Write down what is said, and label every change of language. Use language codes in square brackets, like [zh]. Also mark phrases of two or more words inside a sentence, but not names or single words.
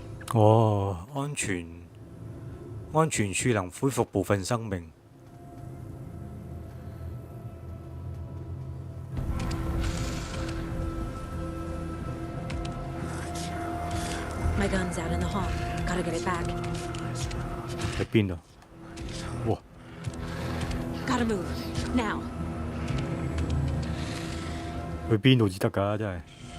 [yue] 哦，安全處能恢復部分生命。 [en] My gun's out in the hall. Gotta get it back. [yue] 喺邊度？哇！ [en] Gotta move now. [yue] 去邊度至得㗎？真係。